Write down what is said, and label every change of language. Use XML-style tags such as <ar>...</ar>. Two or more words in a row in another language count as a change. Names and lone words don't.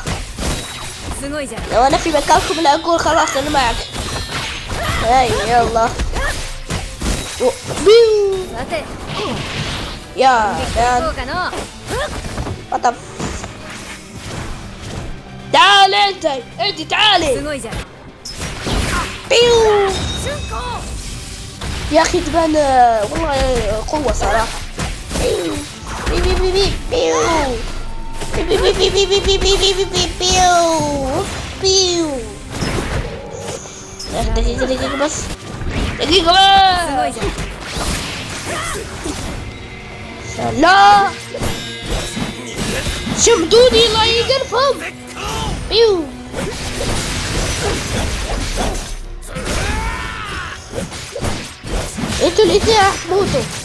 <ar>لو انا في مكانكم لا اقول خلاص انا معك. هاي يلا بيو. يا مان تعال انت تعالي</ar> <ja>すごいじゃない</ja> <ar>بيو يا اخي تبان والله قوة صراحة بيو بيو بيو بيو بيو بيو بيو بيو بيو بيو بيو دقيقة بس دقيقة</ar> <ja>すごい</ja> <ar>بس</ar> <ja>じゃない</ja> <ar>لا شمدوني الله يقرفهم بيو انتوا الاثنين راح تموتوا</ar>